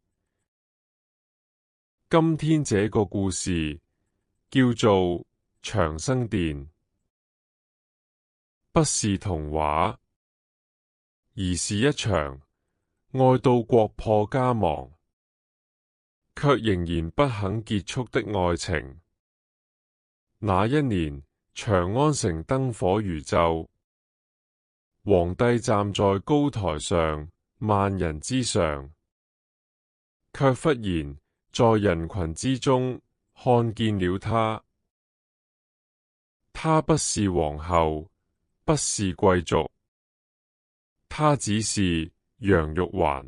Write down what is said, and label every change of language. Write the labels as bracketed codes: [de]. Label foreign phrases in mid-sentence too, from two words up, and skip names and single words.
[zh] 今天這個故事叫做長生殿，不是童話，而是一場愛到國破家亡，卻仍然不肯結束的愛情。那一年，長安城燈火如晝，皇帝站在高台上，萬人之上，卻忽然在人群之中看見了她。她不是皇后，不是貴族，她只是楊玉環。